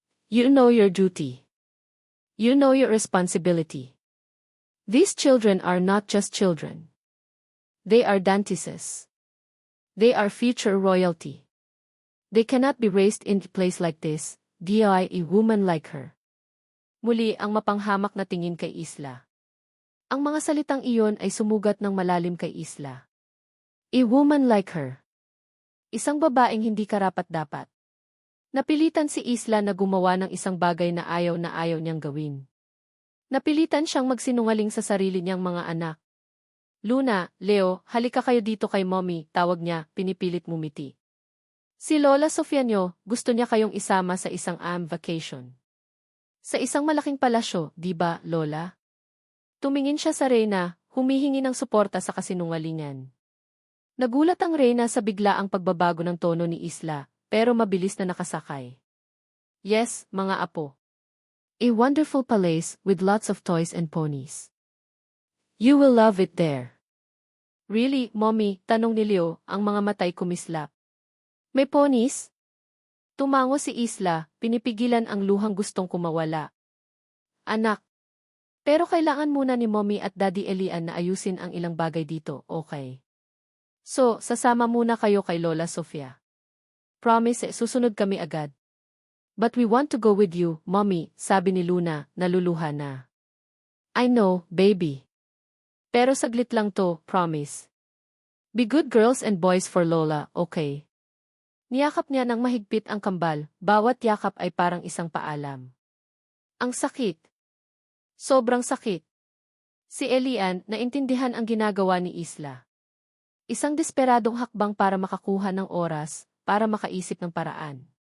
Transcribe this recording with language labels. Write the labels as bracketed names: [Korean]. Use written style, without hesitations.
[English] You know your duty. You know your responsibility. These children are not just children. They are Dantises. They are future royalty. They cannot be raised in a place like this, a woman like her. [Filipino] Muli ang mapanghamak na tingin kay Isla. Ang mga salitang iyon ay sumugat ng malalim kay Isla. [English] A woman like her. [Filipino] Isang babaeng hindi karapat-dapat. Napilitan si Isla na gumawa ng isang bagay na ayaw niyang gawin. Napilitan siyang magsinungaling sa sarili niyang mga anak. Luna, Leo, halika kayo dito kay Mommy, tawag niya, pinipilit mumiti. Si Lola Sofia niyo, gusto niya kayong isama sa isang vacation. Sa isang malaking palasyo, di ba, Lola? Tumingin siya sa Reyna, humihingi ng suporta sa kasinungalingan. Nagulat ang Reyna sa biglaang pagbabago ng tono ni Isla, pero mabilis na nakasakay. [English] Yes, [Filipino] mga apo. [English] A wonderful palace with lots of toys and ponies. You will love it there. Really, Mommy? [Filipino] Tanong ni Leo, ang mga matay kumislap. May ponies? Tumango si Isla, pinipigilan ang luhang gustong kumawala. Anak. Pero kailangan muna ni Mommy at Daddy Elian na ayusin ang ilang bagay dito, okay? So, sasama muna kayo kay Lola Sofia. Promise, susunod kami agad. [English] But we want to go with you, Mommy, [Filipino] sabi ni Luna, naluluha na. [English] I know, baby. [Filipino] Pero saglit lang to, promise. [English] Be good girls and boys for Lola, okay? [Filipino] Niyakap niya ng mahigpit ang kambal, bawat yakap ay parang isang paalam. Ang sakit. Sobrang sakit. Si Elian, naintindihan ang ginagawa ni Isla. Isang desperadong hakbang para makakuha ng oras, para makaisip ng paraan.